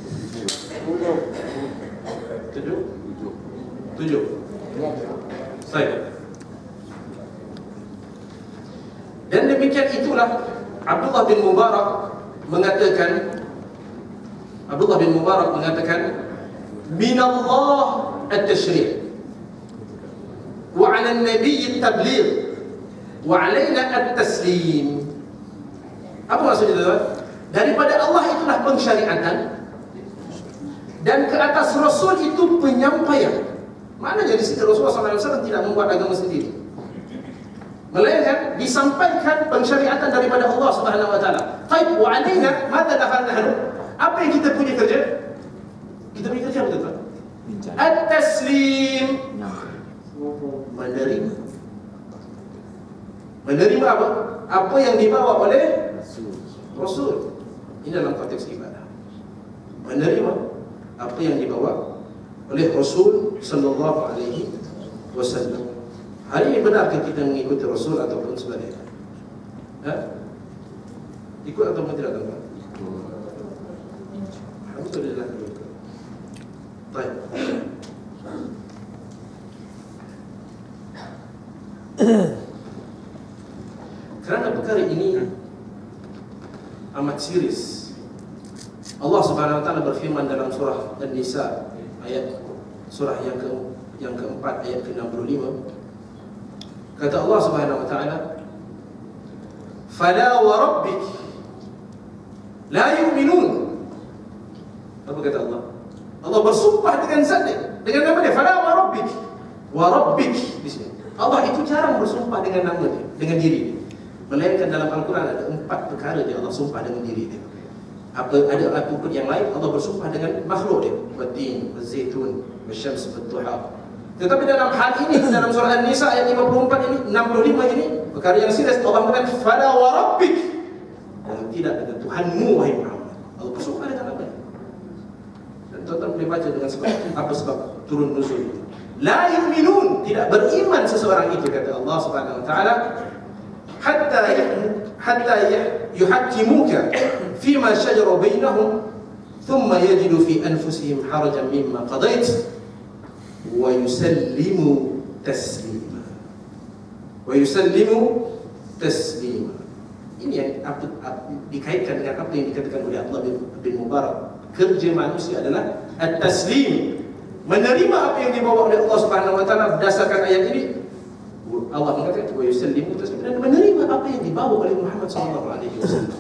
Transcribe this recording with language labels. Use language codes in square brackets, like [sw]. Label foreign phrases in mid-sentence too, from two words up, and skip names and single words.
[ms] 7. Baik. Dan demikian itulah Abdullah bin Mubarak mengatakan [ar] من الله التشريع وعلى النبي التبليغ وعلينا التسليم. [ms] Apa maksudnya itu? Daripada Allah itulah pensyariatan dan ke atas Rasul itu penyampaian. Maknanya di sini Rasulullah SAW tidak membuat agama sendiri, melainkan disampaikan pensyariatan daripada Allah [ar] سبحانه وتعالى. طيب وعلينا ماذا دخلنا نحن? [ms] Apa yang kita punya kerja? Kita punya kerja betul tak? At-taslim. Menerima apa? Apa yang dibawa oleh Rasul. Ini dalam konteks ibadah. Menerima apa yang dibawa oleh Rasul [ar] صلى الله عليه وسلم. [ms] Hari ini benarkah kita mengikuti Rasul ataupun sebagainya? Ikut ataupun tidak, tuan-tuan? Alhamdulillah. Baik. Kerana perkara ini amat serius, Allah [ar] سبحانه وتعالى [ms] berfirman dalam surah An-Nisa surah yang keempat ayat ke-65. Kata Allah [ar] سبحانه وتعالى, "فلا وربك لا يؤمنون." [ms] Apa kata Allah? Allah bersumpah dengan zatnya, dengan nama dia, [ar] "فلا وربك." وربك [ms] di sini. Allah itu jarang bersumpah dengan nama dia, dengan diri dia. Melainkan dalam Al-Quran ada 4 perkara dia Allah sumpah dengan diri dia. Ada pun yang lain Allah bersumpah dengan makhluk dia, [ar] والدين، والزيتون، والشمس, Wad-Duha. [ms] Tetapi dalam hal ini, dalam surah An-Nisa ayat 54 ini, 65 ini, perkara yang serius, Allah mengatakan [ar] فلا وربك, [ms] dan tidak dengan Tuhanmu wahai Muhammad. Allah bersumpah dengan apa? Dan tuan-tuan boleh baca dengan sebab apa sebab turun nuzul. [ar] لا يؤمنون, [ms] tidak beriman seseorang itu, kata Allah [ar] سبحانه وتعالى, حتى يحكمك فيما شجر بينهم ثم يجد في أنفسهم حرجا مما قضيت ويسلم تسليما. [ms] Ini yang dikaitkan dengan apa yang dikatakan oleh Abdullah bin Mubarak. Kerja manusia adalah at-taslim, menerima apa yang dibawa oleh Allah [ar] سبحانه وتعالى. [ms] Berdasarkan ayat ini Allah mengatakan [ar] ويسلم تسليما, [ms] dan menerima apa yang dibawa oleh Muhammad [ar] صلى الله عليه وسلم.